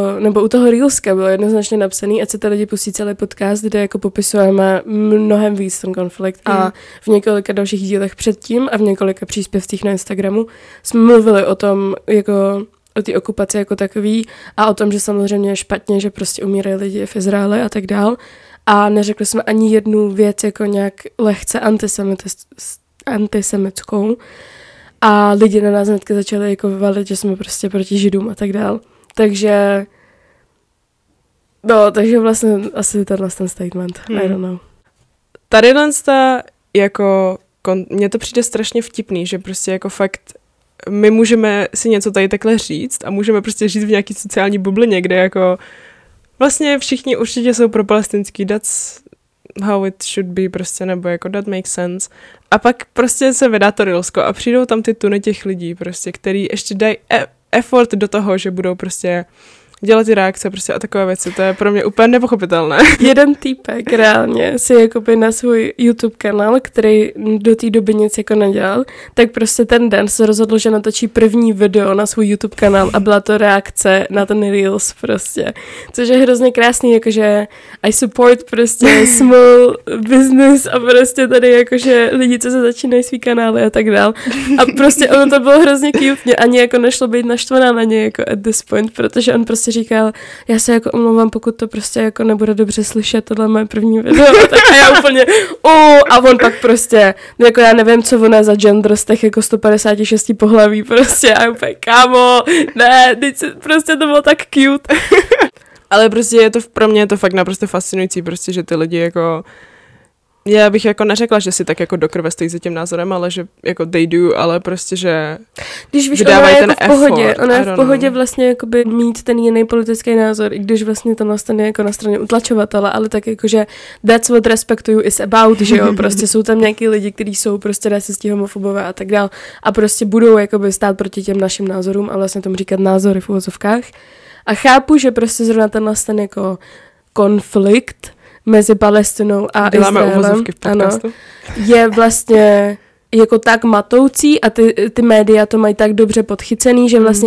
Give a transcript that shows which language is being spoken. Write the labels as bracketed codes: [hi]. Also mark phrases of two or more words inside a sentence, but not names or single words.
[cs] nebo u toho Reelska bylo jednoznačně napsaný, ať se ty lidi pustí celý podcast, kde jako popisujeme mnohem víc ten konflikt a v několika dalších dílech předtím a v několika příspěvcích na Instagramu jsme mluvili o tom, jako o té okupaci jako takový a o tom, že samozřejmě je špatně, že prostě umírají lidi v Izraeli a tak dál a neřekli jsme ani jednu věc jako nějak lehce antisemitskou. A lidi na nás hnedka začali jako vyvalit, že jsme prostě proti Židům a tak dál. Takže vlastně asi tenhle ten statement. [en] I don't know. [cs] Tady jako mně to přijde strašně vtipný, že prostě jako fakt my můžeme si něco tady takhle říct a můžeme prostě žít v nějaký sociální bublině, kde jako vlastně všichni určitě jsou pro palestinský, [en] that's how it should be [cs] prostě, nebo jako [en] that makes sense. [cs] A pak prostě se vydá to Reelsko a přijdou tam ty tuny těch lidí prostě, který ještě dají effort do toho, že budou prostě dělat ty reakce prostě a takové věci. To je pro mě úplně nepochopitelné. Jeden týpek reálně si jakoby na svůj YouTube kanál, který do té doby nic jako nedělal, tak prostě ten den se rozhodl, že natočí první video na svůj YouTube kanál a byla to reakce na ten Reels prostě. Což je hrozně krásný, jakože [en] I support [cs] prostě [en] small business [cs] a prostě tady jakože lidi, co se začínají svý kanály a tak dál. A prostě ono to bylo hrozně cute. Mě ani jako nešlo být naštvaná na ně jako [en] at this point, [cs] protože on prostě říkal, já se jako omlouvám, pokud to prostě jako nebude dobře slyšet, tohle je moje první video, tak a já úplně, a on pak prostě, jako já nevím, co on je za gender z těch jako 156 pohlaví prostě, a úplně, kámo, ne, prostě to bylo tak cute. Ale prostě pro mě je to fakt naprosto fascinující, prostě, že ty lidi jako, já bych jako neřekla, že si tak jako do krve stojí za tím názorem, ale že jako [en] they do, [cs] ale prostě, že když víš, ona je jako v pohodě, ona je v pohodě vlastně jakoby mít ten jiný politický názor, i když vlastně to nastane jako na straně utlačovatele, ale tak jakože [en] that's what respect to you is about, [cs] že jo, prostě jsou tam nějaký lidi, kteří jsou prostě rasisti, homofobové a tak dál a prostě budou jakoby stát proti těm našim názorům a vlastně tomu říkat názory v uvozovkách. A chápu, že prostě zrovna ten jako konflikt mezi Palestinou a Izraelem je vlastně jako tak matoucí a ty média to mají tak dobře podchycený, že vlastně